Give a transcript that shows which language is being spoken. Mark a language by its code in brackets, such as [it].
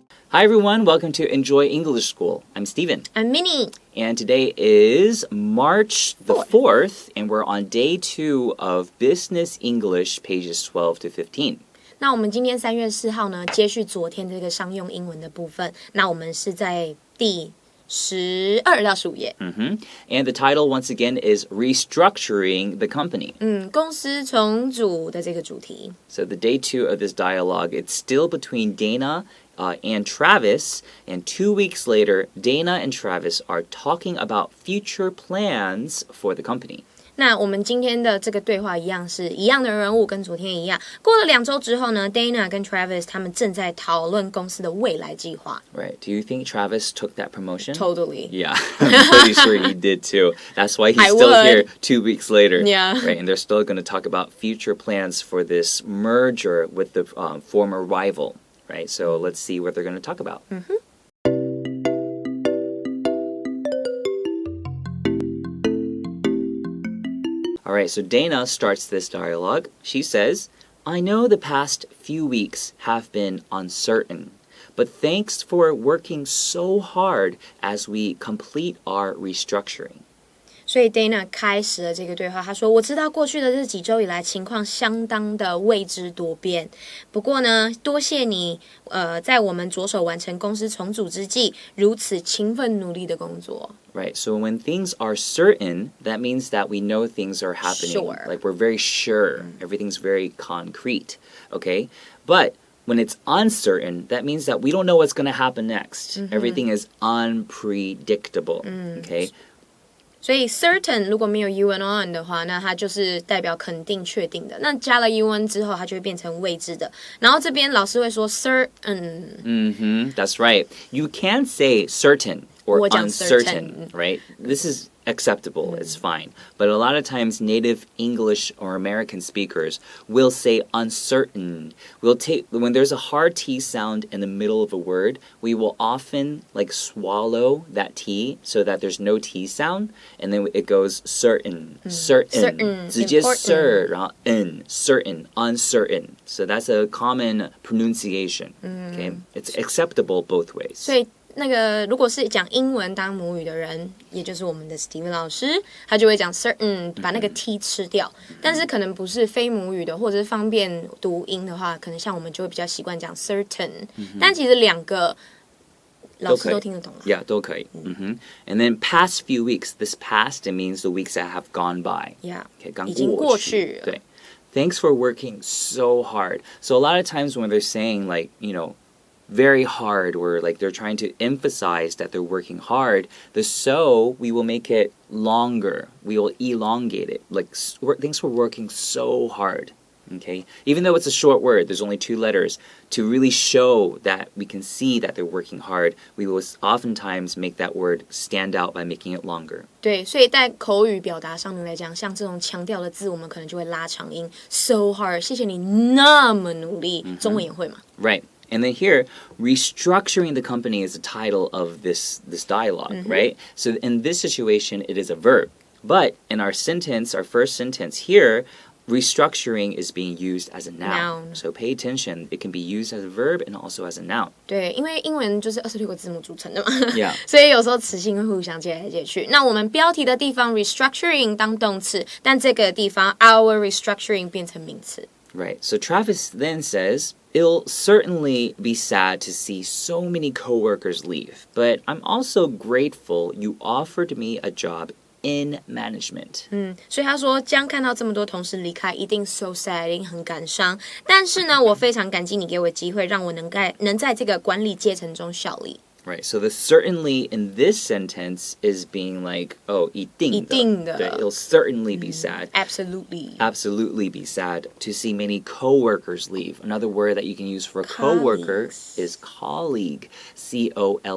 [en] Hi everyone, welcome to Enjoy English School. I'm Steven. I'm Minnie. And today is March the 4th, and we're on day 2 of Business English, pages 12 to 15. [zh] 那我们今天3月4号呢，接续昨天这个商用英文的部分。那我们是在第12到15页。 [en] And the title, once again, is Restructuring the Company. [zh] 公司重组的这个主题。 [en] So the day 2 of this dialogue, it's still between Dana and Travis, and 2 weeks later, Dana and Travis are talking about future plans for the company. [zh] 那我们今天的这个对话一样是一样的人物，跟昨天一样。过了2周之后呢 ，Dana 跟 Travis 他们正在讨论公司的未来计划。 [en] Right. Do you think Travis took that promotion? Totally. Yeah, I'm pretty sure he did too. That's why he's still here 2 weeks later. Yeah. Right, and they're still going to talk about future plans for this merger with the former rival. Right, so let's see what they're going to talk about. All right, so Dana starts this dialogue. She says, I know the past few weeks have been uncertain, but thanks for working so hard as we complete our restructuring. [zh] 所以 Dana 开始了这个对话，他说：“我知道过去的这几周以来情况相当的未知多变，不过呢，多谢你在我们着手完成公司重组之际，如此勤奋努力的工作。” [en] Right, so when things are certain, that means that we know things are happening. Sure. Like we're very sure, everything's very concrete, okay? But when it's uncertain, that means that we don't know what's going to happen next. Everything is unpredictable, okay? [zh] 所以 certain 如果没有 un on 的话，那它就是代表肯定确定的。那加了 un 之后，它就会变成未知的。然后这边老师会说 certain。 [en] That's right. You can say certain or [zh] 我讲 [en] uncertain, right? This is acceptable, it's fine. But a lot of times native English or American speakers will say uncertain. When there's a hard T sound in the middle of a word, we will often like swallow that T so that there's no T sound, and then it goes certain, certain. [zh] 直接 cert, 然后 certain, uncertain. [en] So that's a common pronunciation, okay? It's acceptable both ways. [zh] 所以那个如果是讲英文当母语的人，也就是我们的 Steven 老师，他就会讲 certain， 把那个 T 吃掉。但是可能不是非母语的，或者是方便读音的话，可能像我们就会比较习惯讲 certain。但其实两个老师都听得懂了。 Yeah, 都可以。 [en] And then past few weeks, this past, it means the weeks that have gone by. Yeah, okay, [zh] 已经过去了。对。 [en] Thanks for working so hard. So a lot of times when they're saying like, very hard, or like they're trying to emphasize that they're working hard, the so, we will make it longer. We will elongate it. Like, thanks for working so hard. Okay? Even though it's a short word, there's only 2 letters. To really show that we can see that they're working hard, we will oftentimes make that word stand out by making it longer. [zh] 对，所以在口语表达上面来讲，像这种强调的字，我们可能就会拉长音 so hard， 谢谢你那么努力。中文也会嘛？ [en] Right. And then here, restructuring the company is the title of this dialogue, right? So in this situation, it is a verb. But in our first sentence here, restructuring is being used as a noun. So pay attention. It can be used as a verb and also as a noun. [zh] 对，因为英文就是26个字母组成的嘛 [en] Yeah. [zh] 所以有时候词性会互相接来接去。那我们标题的地方 restructuring 当动词，但这个地方 our restructuring 变成名词。 [en] Right. So Travis then says, it'll certainly be sad to see so many coworkers leave, but I'm also grateful you offered me a job in management. [zh] 所以他说将看到这么多同事离开一定 [en] so sad， [zh] 一定很感伤，但是呢我非常感激你给我机会让我能在这个管理阶层中效力。 [en] Right, so the certainly in this sentence is being like, oh, [zh] 一定的. [en] It'll certainly be sad. Absolutely be sad to see many coworkers leave. Another word that you can use for a coworker is colleague. C-O-L-L-E-A-G-U-E.